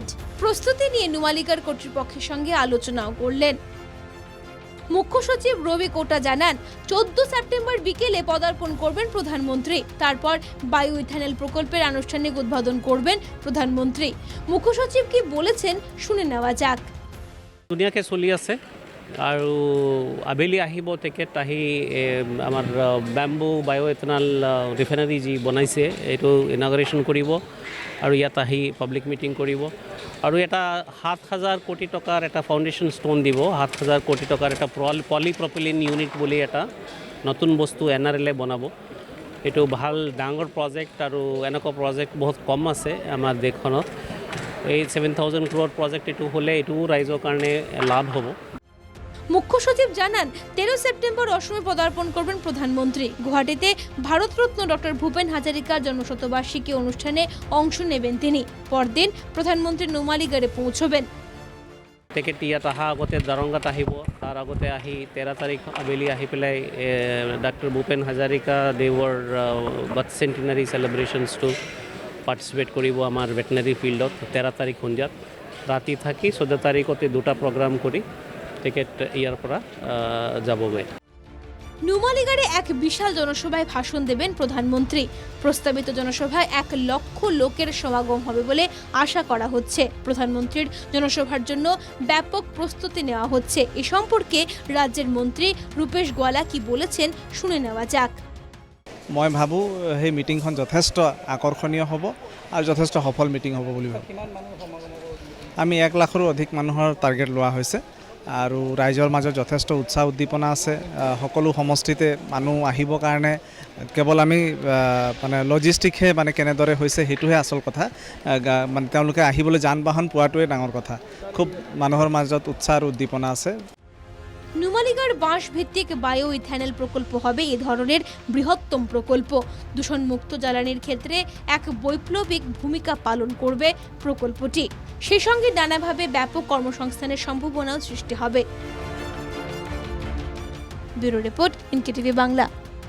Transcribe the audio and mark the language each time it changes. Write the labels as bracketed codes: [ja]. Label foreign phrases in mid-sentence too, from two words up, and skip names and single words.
[bn] প্রস্তুতি নিয়ে নুমালীগড় কর্তৃপক্ষের সঙ্গে আলোচনাও করলেন। মুখ্য সচিব রবি কোটা জানান, 14 সেপ্টেম্বর বিকেলে পদার্পণ করবেন প্রধানমন্ত্রী। তারপর বায়ো ইথানল প্রকল্পের আনুষ্ঠানিক উদ্বোধন করবেন প্রধানমন্ত্রী। মুখ্য সচিব কি বলেছেন শুনে নেওয়া যাক। [as] ধুনীয়াকৈ চলি আছে আৰু আবেলি আহিব তেখেত আহি আমাৰ [en] bamboo bio ethanol refinery [as] যি বনাইছে এইটো ইনগ্ৰেশ্যন কৰিব আৰু ইয়াত আহি [en] public meeting [as] কৰিব আৰু এটা 7,000 কোটি টকাৰ এটা [en] foundation stone [as] দিব। 7,000 কোটি টকাৰ এটা [en] polypropylene unit [as] বুলি এটা নতুন বস্তু এনআৰএলে বনাব। এইটো ভাল ডাঙৰ প্ৰজেক্ট আৰু এনেকুৱা প্ৰজেক্ট বহুত কম আছে আমাৰ দেশখনত। এই 7,000 [en] crore project [as] এইটো হ'লে এইটোও ৰাইজৰ কাৰণে লাভ হ'ব। [bn] মুখ্য সচিব জানান, 13 সেপ্টেম্বর অসমে পদার্পণ করবেন প্রধানমন্ত্রী। গুয়াহাটিতে ভারতরত্ন ডক্টর ভূপেন হাজারিকার জন্মশতবার্ষিকী অনুষ্ঠানে অংশ নেবেন তিনি। পরদিন প্রধানমন্ত্রী নুমালীগড়ে পৌঁছবেন। [as] তেখেত ইয়াত অহা আগতে দৰংগাত আহিব। তাৰ আগতে আহি 13 তাৰিখ আবেলি আহি পেলাই ডক্টৰ ভূপেন হাজাৰিকা দেৱৰ [en] birth centenary [as] চেলিব্ৰেশ্যনছটো পাৰ্টিচিপেট কৰিব আমাৰ ভেটেনাৰী ফিল্ডত 13 তাৰিখ সন্ধিয়াত। ৰাতি থাকি 14 তাৰিখতে দুটা প্ৰগ্ৰাম কৰি তেখেত ইয়াৰ পৰা যাবগৈ। [bn] নুমালীগড়ে এক বিশাল জনসভায় ভাষণ দেবেন প্রধানমন্ত্রী। প্রস্তাবিত জনসভায় 1 লক্ষ লোকের সমাগম হবে বলে আশা করা হচ্ছে। প্রধানমন্ত্রীর জনসভার জন্য ব্যাপক প্রস্তুতি নেওয়া হচ্ছে। এ সম্পর্কে রাজ্যের মন্ত্রী রূপেশ গোয়ালা কি বলেছেন শুনে নেওয়া যাক। [as] মই ভাবোঁ সেই মিটিংখন যথেষ্ট আকৰ্ষণীয় হ'ব আৰু যথেষ্ট সফল মিটিং হ'ব বুলি ভাবোঁ। আমি 1 লাখৰো অধিক মানুহৰ টাৰ্গেট লোৱা হৈছে আৰু ৰাইজৰ মাজত যথেষ্ট উৎসাহ উদ্দীপনা আছে। সকলো সমষ্টিতে মানুহ আহিবৰ কাৰণে কেৱল আমি মানে লজিষ্টিকহে মানে কেনেদৰে হৈছে সেইটোহে আচল কথা। মানে তেওঁলোকে আহিবলৈ যান বাহন পোৱাটোৱে ডাঙৰ কথা। খুব মানুহৰ মাজত উৎসাহ আৰু উদ্দীপনা আছে। [bn] নুমালীগড় বাঁশ ভিত্তিক বায়ো ইথানল প্রকল্প হবে এ ধরনের বৃহত্তম প্রকল্প। দূষণমুক্ত জ্বালানির ক্ষেত্রে এক বৈপ্লবিক ভূমিকা পালন করবে প্রকল্পটি। সেই সঙ্গে নানাভাবে ব্যাপক কর্মসংস্থানের সম্ভাবনাও সৃষ্টি হবে। [en] bureau report, [bn] এনকেটিভি বাংলা।